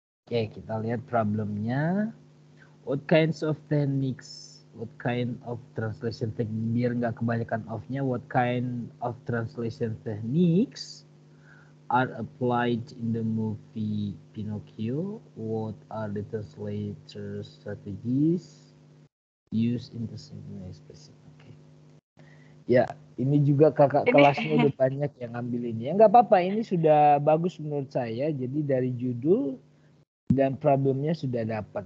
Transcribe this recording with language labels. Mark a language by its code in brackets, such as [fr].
[id] Oke, kita lihat problemnya. [en] What kinds of techniques, what kind of translation technique, [id] biar nggak kebanyakan of-nya, [en] what kind of translation techniques are applied in the movie Pinocchio? What are the translator strategies used in the same expression? [id] Oke. Ya, ini juga kakak kelasnya udah banyak yang ambil ini. Ya nggak apa-apa, ini sudah bagus menurut saya. Jadi dari judul dan problemnya sudah dapat.